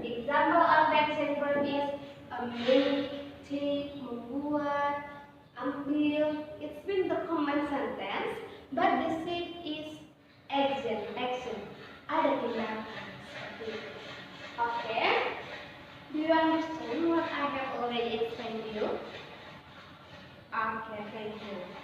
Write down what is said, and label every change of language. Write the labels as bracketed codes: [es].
[en] Example of action verb is make, take, [id] membuat, ambil. [en] It's been the common sentence, but the shape is action. [id] Ada tindakan seperti itu. [en] Okay. Do you understand what I have already explained to you? Okay, thank you.